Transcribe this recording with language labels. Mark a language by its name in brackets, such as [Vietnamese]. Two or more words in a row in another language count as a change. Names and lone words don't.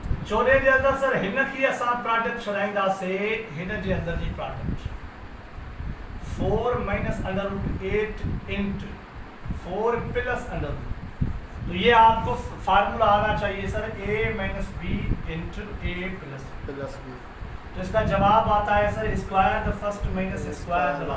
[Sindhi] चोॾहें जे अंदरि सर हिन खे असां प्रोडक्ट छॾाईंदासीं हिन जे अंदर जी प्रोडक्ट [English] 4 minus under root 8 into 4 plus under root. [Urdu] تو یہ آپ کو فارمولا آنا چاہیے سر [English] a minus b into a plus [Urdu] बी। تو اس کا جواب آتا ہے سر [English] square the first minus square the